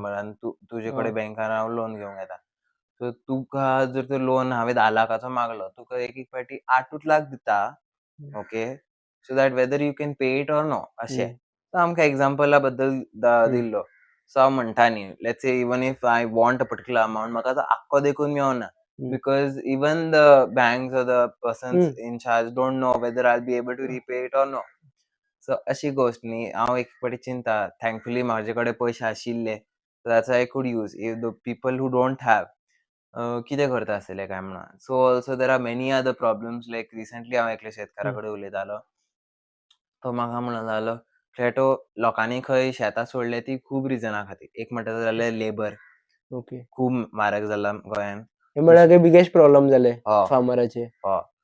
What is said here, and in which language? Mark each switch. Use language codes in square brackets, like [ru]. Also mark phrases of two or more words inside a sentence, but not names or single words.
[kok] फार्मर आनी तुजे हय, कडेन बँकान हांव लोन घेवंक येता. सो तुका जर तर लोन हांवें 10 लाखाचो मागलो तुका एक पाटी 8 लाख दिता. हं, ओके. [en] so that whether you can pay it or no अशें. हं, [kok] तो आमकां एग्जांपला बद्दल हं, दिल्लो. सो हांव म्हणटा न्ही [en] let's say even if I want a particular amount [kok] म्हाका तो आख्खो देखून मेळना. हं, [en] because even the banks or the persons हं, in charge don't know whether I will be able to repay it or no. [kok] सो अशी गोश्ट न्ही. हांव एक पाटी चिंता थँकफुली म्हाजे कडेन पयशे आशिल्ले. [en] so that's I could use. if the people who don't have [kok] कितें करता आसतले काय म्हणून. [en] so also there are many other problems like recently [kok] हांव एकल्या शेतकारा हं. कडेन उलयतालो. तो म्हाका म्हणूंक लागलो फ्लॅटो लोकांनी खंय शेतां सोडले ती खूब रिझना खातीर. एक म्हणटा जाल्यार लेबर ओके. खूब म्हारग जाला गोंयांत. हे म्हळ्यार ते बिगेस्ट प्रॉब्लेम जाले हय, फार्मराचे. हय.